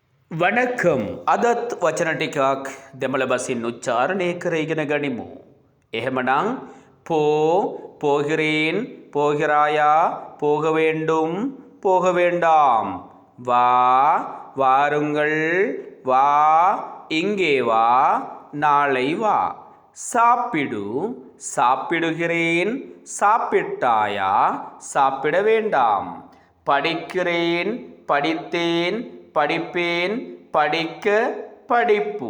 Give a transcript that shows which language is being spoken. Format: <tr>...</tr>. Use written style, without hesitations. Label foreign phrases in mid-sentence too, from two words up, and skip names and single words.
<si>වනකම් අදත් වචන ටිකක් දෙමළ බසින් උච්චාරණය කරගෙන ගනිමු.</si> <ta>එහෙමනම් போகிறேன் போகிறாயா போக வேண்டும் போக வேண்டாம் வா வாருங்கள் வா இங்கே வா நாளை வா சாப்பிடு சாப்பிடுகிறேன் சாப்பிட்டாயா சாப்பிட வேண்டாம் படிக்கிறேன் படித்தேன் படிப்பேன் படிக்க படிப்பு</ta>